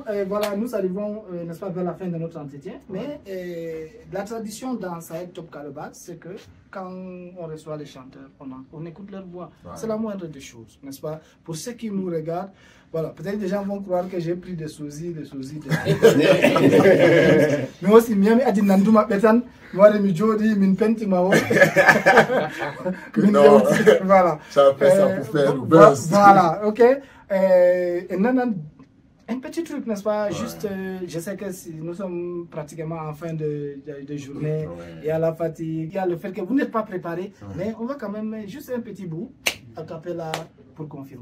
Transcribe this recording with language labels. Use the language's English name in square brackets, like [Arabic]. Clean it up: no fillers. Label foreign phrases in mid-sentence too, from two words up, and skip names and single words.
[French] Voilà, nous arrivons, n'est-ce pas, vers la fin de notre entretien. Mais la tradition dans Sahel Top Calabar, c'est que quand on reçoit les chanteurs, on écoute leur voix. C'est la moindre des choses, n'est-ce pas? Pour ceux qui nous regardent, voilà, peut-être des gens vont croire que j'ai pris des sosis. Mais aussi, miami adi nanduma betan, moi de mi jodi, min penti mao. Voilà. Ça fait ça pour faire le buzz. Voilà, ok. Et non, un petit truc, n'est-ce pas? Juste, je sais que nous sommes pratiquement en fin de journée, il y a la fatigue, il y a le fait que vous n'êtes pas préparé, mais on va quand même juste un petit bout a cappella pour confirmer.